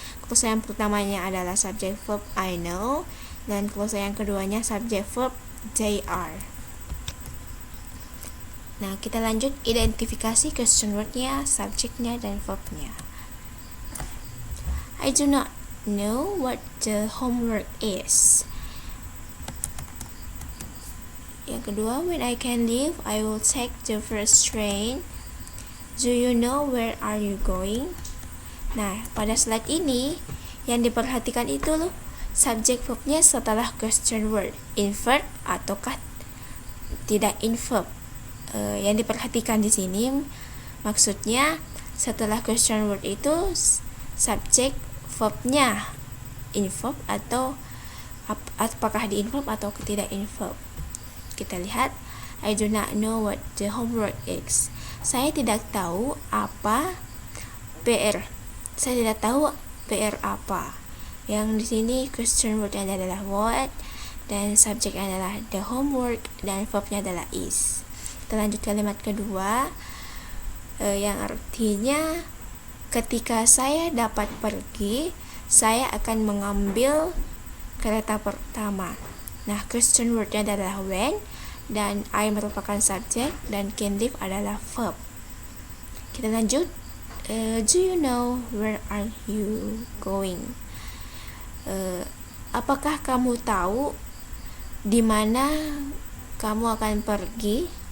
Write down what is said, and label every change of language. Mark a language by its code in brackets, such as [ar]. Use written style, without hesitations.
[id] Klausa yang pertamanya adalah subjek verb [en] I know, [id] dan klausa yang keduanya subjek verb [en] they are. [id] Nah, kita lanjut identifikasi question word-nya, subjeknya, dan verb-nya. [en] I do not know what the homework is. [id] Yang kedua, [en] when I can leave, I will take the first train. Do you know where are you going? [id] Nah, pada slide ini yang diperhatikan itu loh, subjek verbnya setelah question word, invert ataukah tidak inverb. Yang diperhatikan di sini maksudnya setelah question word itu subjek verbnya inverb atau apakah di inverb atau tidak inverb. Kita lihat, [en] I do not know what the homework is. [id] Saya tidak tahu apa PR. Saya tidak tahu PR apa. Yang di sini question word-nya adalah what, dan subjeknya adalah the homework, dan verb-nya adalah is. Kita lanjut kalimat kedua, yang artinya ketika saya dapat pergi, saya akan mengambil kereta pertama. Nah, question word-nya adalah when, dan I merupakan subjek, dan can leave adalah verb. Kita lanjut, [en] do you know where are you going? [id] Apakah kamu tahu di mana kamu akan pergi?